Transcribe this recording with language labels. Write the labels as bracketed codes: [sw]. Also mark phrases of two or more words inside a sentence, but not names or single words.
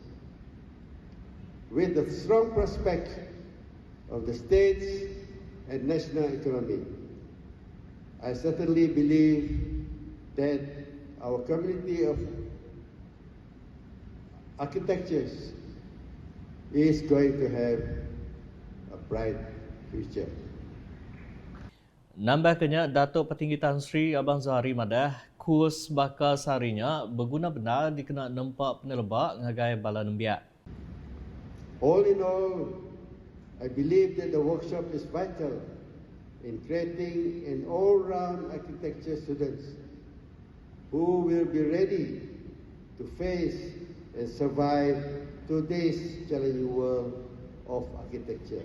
[en] With the strong prospect of the state's and national economy, I certainly believe that our community of architects is going to have a bright future. [iba] Nambahkannya, Datuk Petinggi Tan Sri Abang Zuhari Madah, kurs bakal seharinya berguna benar dikena nempak penelebak ngagai bala nembiak. [en] All in all, I believe that the workshop is vital in creating an all-round architecture students who will be ready to face and survive today's challenging world of architecture.